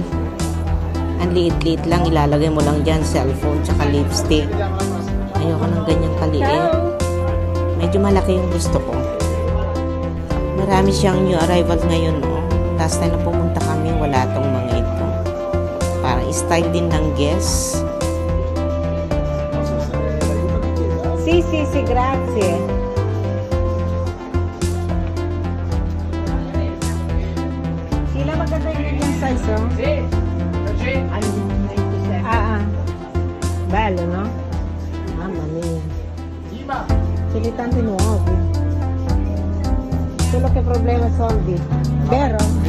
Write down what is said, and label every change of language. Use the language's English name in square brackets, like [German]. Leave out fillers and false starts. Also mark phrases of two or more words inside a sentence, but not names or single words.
[Filipino] Ang liit-liit lang, ilalagay mo lang dyan, cellphone, tsaka lipstick. Ayoko ng ganyang kaliit. Medyo malaki yung gusto ko. Marami siyang [English] new arrival [Filipino] ngayon, oh. [English] Last time [Filipino] na pumunta kami, wala tong mga ito. Parang style din ng Guess. [Italian] Sì, grazie. [Filipino] Sila maganda yung ganyang size, oh. [Italian] Bello, no? Mamma mia. Ce li tanti nuovi. Solo che problema soldi. Vero?